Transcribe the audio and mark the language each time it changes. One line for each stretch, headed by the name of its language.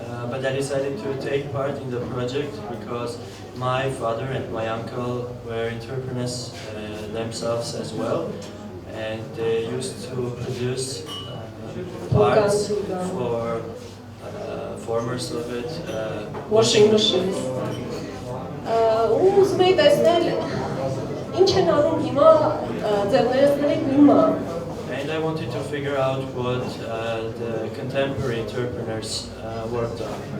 English: But I decided to take part in the project because my father and my uncle were entrepreneurs themselves as well, and they used to produce parts for former Soviet washing machines.
Armenian: Ուզում եի տեսնել ինչ են անում հիմա ձեռներեցները հիմա։
English: And I wanted to figure out what the contemporary entrepreneurs worked on.